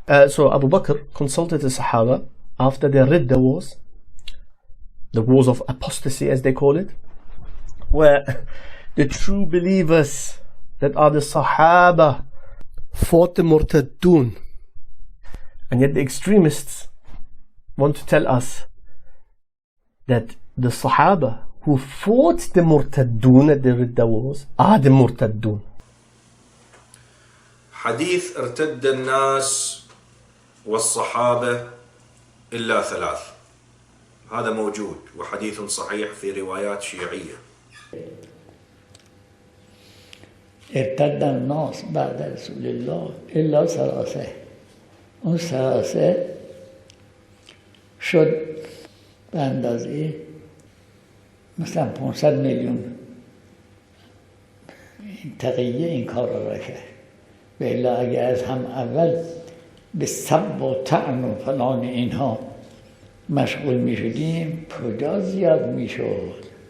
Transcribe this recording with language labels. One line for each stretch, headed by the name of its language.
English: So Abu Bakr consulted the Sahaba after their Ridda wars, the wars of apostasy as they call it, where the true believers that are the Sahaba fought the Murtaddun, and yet the extremists want to tell us that the Sahaba who fought the Murtaddun at the Ridda wars are the Murtaddun.
Arabic: حديث ارتد الناس والصحابة إلا ثلاث، هذا موجود وحديث صحيح في روايات شيعية. ارتد الناس بعد رسول الله إلا ثلاثة.
Persian: اون ثلاثه شد به اندازه مثلا 500 میلیون تقیه این کار را کرد. و الا اگر از هم اول به سب و طعن و فلان اینها مشغول می شدیم کجا زیاد می شد.